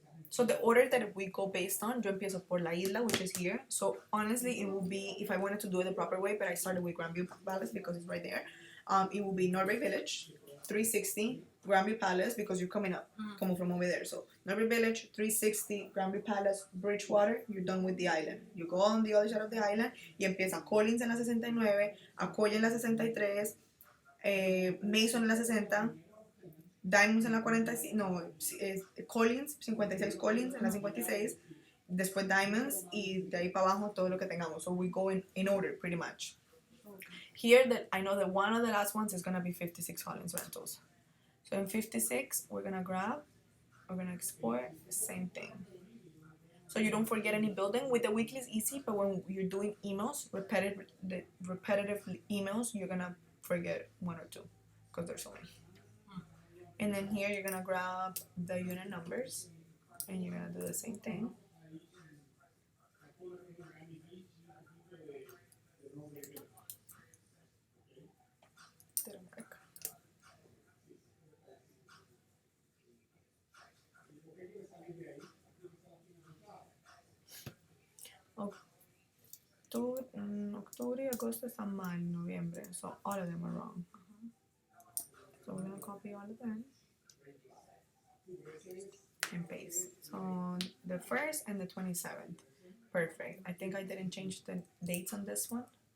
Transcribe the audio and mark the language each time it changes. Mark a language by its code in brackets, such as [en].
[en] So the order that we go based on, yo empiezo por La Isla, which is here. So honestly, it would be, if I wanted to do it the proper way, but I started with Grandview Palace because it's right there. It would be Norway Village, 360, Grandview Palace, because you're coming up, como from over there. So Norway Village, 360, Grandview Palace, Bridgewater, you're done with the island. You go on the other side of the island, y empieza Collins en la 69, Akoya en la 63, Mason en la 60, Diamonds en la 46, no, Collins, 56 Collins en la 56, después Diamonds, y de ahí para abajo todo lo que tengamos. So we go in order, pretty much. Here, I know that one of the last ones is going to be 56 Collins rentals. So in 56, we're going to export, same thing. So you don't forget any building. With the weekly it's easy, but when you're doing emails, repetitive emails, you're going to forget one or two, because there's so many. And then here you're gonna grab the unit numbers and you're gonna do the same thing. [es] Octubre, agosto, está mal, noviembre. [en] So all of them are wrong. So we're gonna copy all of them and paste. So the 1st and the 27th. Perfect. I think I didn't change the dates on this one.